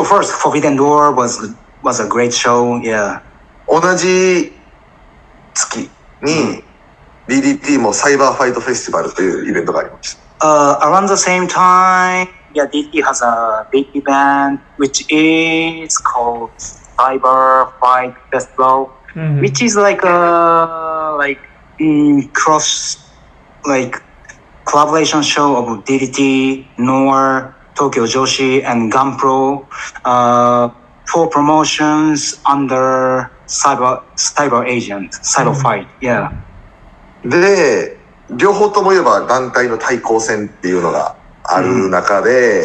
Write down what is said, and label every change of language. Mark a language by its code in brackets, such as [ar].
[en] So first, Forbidden Door was a great show. Yeah. [ja] 同じ月にDDT もサイバーファイトフェスティバルというイベントがありました。 [en] Around the same time, yeah, DDT has a big event which is called Cyber Fight Festival, which is like a cross collaboration show of DDT, Noir, Tokyo Joshi, and Gunpro, for promotions under Cyber Agent, Cyber Fight. Yeah. [ja] で、両方とも言えば団体の対抗戦っていうのがある中で、